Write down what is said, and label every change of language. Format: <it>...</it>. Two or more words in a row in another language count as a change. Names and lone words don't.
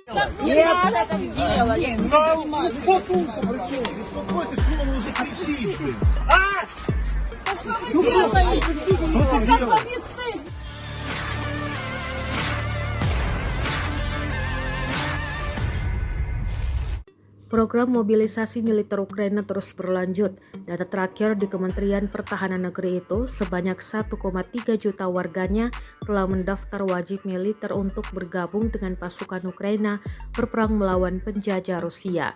<ru>Успокойся, что он уже кричит, блин. Что ты делаешь?</ru> <id>Program mobilisasi militer Ukraina terus berlanjut. Data terakhir di Kementerian Pertahanan Negeri itu, sebanyak 1,3 juta warganya telah mendaftar wajib militer untuk bergabung dengan pasukan Ukraina berperang melawan penjajah Rusia.</id>